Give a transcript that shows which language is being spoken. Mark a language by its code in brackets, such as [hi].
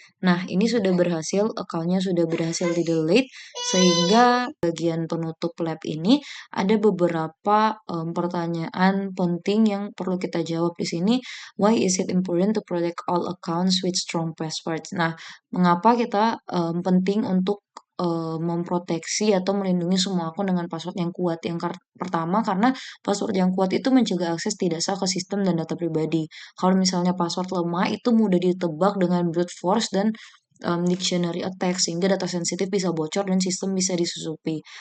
[id] Nah, ini sudah berhasil, account-nya sudah berhasil di-delete, sehingga bagian penutup lab ini ada beberapa pertanyaan penting yang perlu kita jawab di sini. [en] Why is it important to protect all accounts with strong passwords? [id] Nah, mengapa kita penting untuk memproteksi atau melindungi semua akun dengan password yang kuat? Yang pertama, karena password yang kuat itu mencegah akses tidak sah ke sistem dan data pribadi. Kalau misalnya password lemah itu mudah ditebak dengan brute force dan dictionary attack sehingga data sensitif bisa bocor dan sistem bisa disusupi.